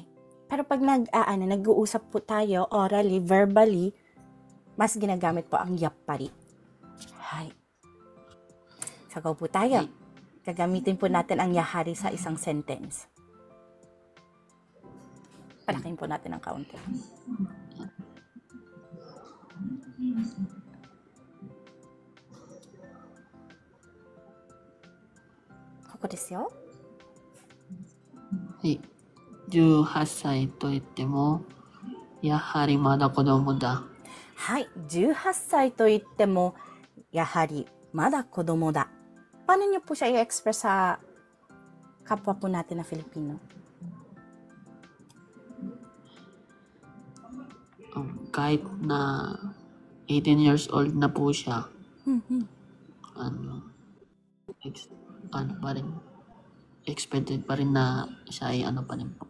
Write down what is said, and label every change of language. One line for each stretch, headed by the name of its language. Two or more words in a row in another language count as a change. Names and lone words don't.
Filipino: Pero pag nag-uusap po tayo
English: orally, verbally,
Filipino: mas ginagamit po ang yappari. Hi. So, go po tayo. Gagamitin po natin ang yahari sa isang sentence. Palakin po natin ang kaunti.
Japanese: ここですよ. はい。18歳と言っても、やはりまだ子供だ。はい。18歳と言っても、やはりまだ子供だ.
Filipino: Paano niyo po siya i-express sa kapwa po natin na Filipino? kahit na
English: 18 years old
Filipino: na po siya, ano, ano pa rin, expected pa rin na siya ay ano pa rin po.